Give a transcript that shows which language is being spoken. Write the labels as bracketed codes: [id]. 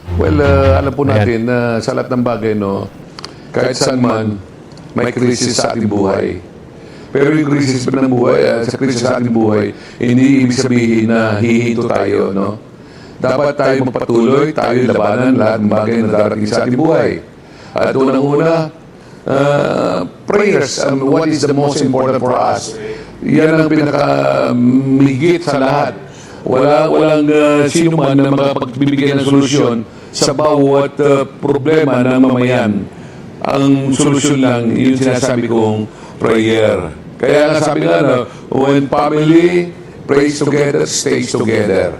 [tl] Well, alam po natin na sa lahat ng bagay, no, kahit saan man, may krisis sa ating buhay. Pero yung krisis ng buhay, sa krisis sa ating buhay, hindi ibig sabihin na hihinto tayo, no? Dapat tayo magpatuloy, tayo labanan lahat ng bagay na darating sa ating buhay. At unang-una, [en] prayers, what is the most important for us? [tl] Yan ang pinakamigit sa lahat. Walang sino man na makapagbibigay ng solusyon sa bawat problema ng mamayan. Ang solusyon lang, yung sinasabi kong prayer. Kaya nga sabi nga, [en] when family prays together, stays together.